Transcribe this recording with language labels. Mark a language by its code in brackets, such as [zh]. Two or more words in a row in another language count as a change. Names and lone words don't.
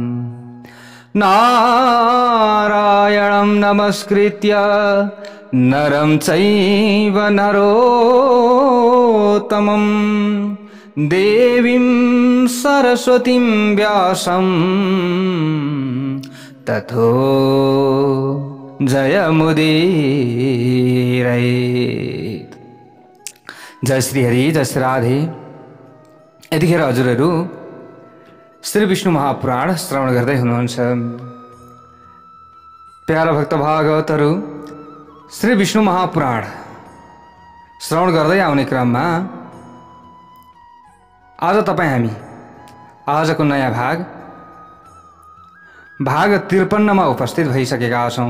[sa] नारायणं नमस्कृत्य नरं चैव नरोत्तमं देवीं सरस्वतीं व्यासं ततो जयमुदीरयेत्। [ne] जय श्री हरि, जय श्री राधे। यतिखेर हजुरहरू श्री विष्णु महापुराण श्रवण गर्दै हुनुहुन्छ। प्यारा भक्त भागवतहरू, श्री विष्णु महापुराण श्रवण गर्दै आउने क्रममा आज हामी आजको नयाँ भाग 53 मा उपस्थित भइसकेका छौं।